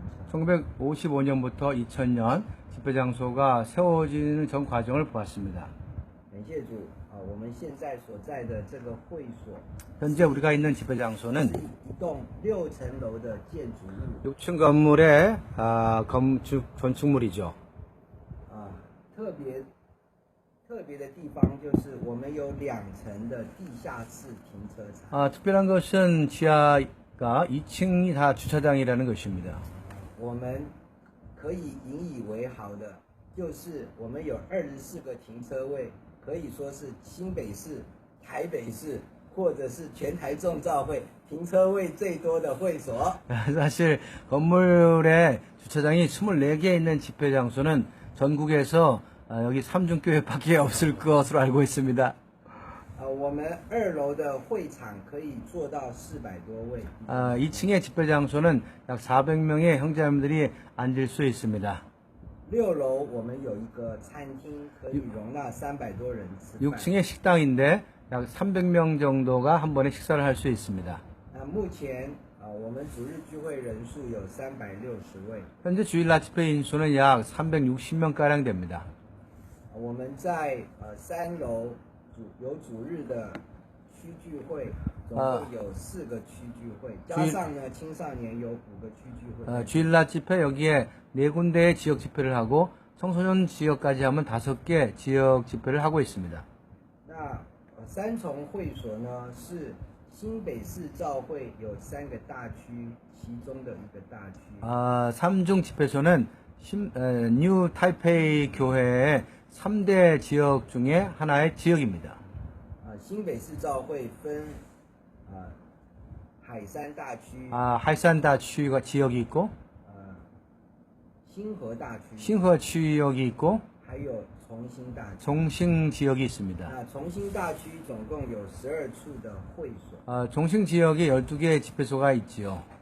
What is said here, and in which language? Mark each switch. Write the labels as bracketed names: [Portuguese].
[Korean] 1955년부터 2000년 집회장소가 세워지는 전 과정을 보았습니다. [Chinese] 感谢主我们现在所在的这个会所 [Korean] 현재 우리가 있는 집회장소는 [Chinese] 一栋6层楼的建筑物 [Korean] 6층 건물의 건축물이죠. [Chinese] 特别的地方就是我们有2层的地下室停车场。 [Korean] 특별한 것은 지하가 2층이 다 주차장이라는 것입니다. [Chinese] 我们可以引以为豪的就是我们有24个停车位，可以说是新北市、台北市或者是全台众召会停车位最多的会所。 [Korean] 사실 건물에 주차장이 24개 있는 집회장소는 전국에서 여기 삼중교회밖에 없을 것으로 알고 있습니다. [Chinese] 我们2楼的会场可以坐到400多位。 [Korean] 2층의 집회장소는 약 400명의 형제자매들이 앉을 수 있습니다. [Chinese] 6楼我们有一个餐厅，可以容纳300多人吃饭。 [Korean] 6층의 식당인데 약 300명 정도가 한 번에 식사를 할 수 있습니다. [Chinese] 那目前我们主日聚会人数有360位。 [Korean] 현재 주일 라치페 인수는 약 360명 가량 됩니다. [Chinese] 我们在3楼有主日的区聚会，总共有4个区聚会，加上呢青少年有5个区聚会。 [Korean] 주일 라치페 여기에 4군데의 지역 집회를 하고 청소년 지역까지 하면 5개 지역 집회를 하고 있습니다. [Chinese] 那三重会所呢是新北市教会有3个大区其中的一个大区。 [Korean] 삼중 집회소는 뉴 타이페이 교회의 3대 지역 중에 하나의 지역입니다. [Chinese] 新北市教会分海山大区、 [Korean] 하이산다区가 지역이 있고 [Chinese] 新河大区、 [Korean] 신허 지역이 있고 [Chinese] 还有重新大区。 [Korean] 종신 지역이 있습니다. [Chinese] 那重新大区总共有12处的会所。 [Korean] 종신 지역에 12개의 집회소가 있지요.